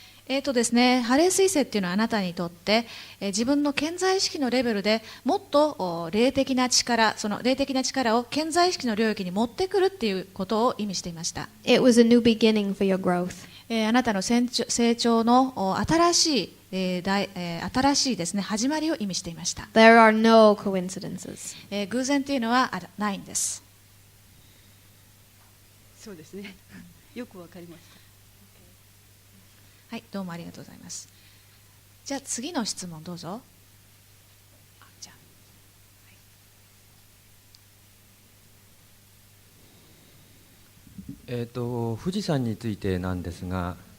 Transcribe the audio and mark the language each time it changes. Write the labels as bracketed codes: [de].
[ja] ですね、ハレー彗星っていうのはあなたにとって、自分の顕在意識のレベルでもっと霊的な力、その霊的な力を顕在意識の領域に持ってくるっていうことを意味していました。 [en] It was a new beginning for your growth. [ja] あなたの成長の新しい、新しいですね、始まりを意味していました。 [en] There are no coincidences. [ja] 偶然っていうのはないんです。そうですね。よくわかりました。はい、どうもありがとうございます。じゃあ次の質問どうぞ。じゃあ富士山についてなんですが、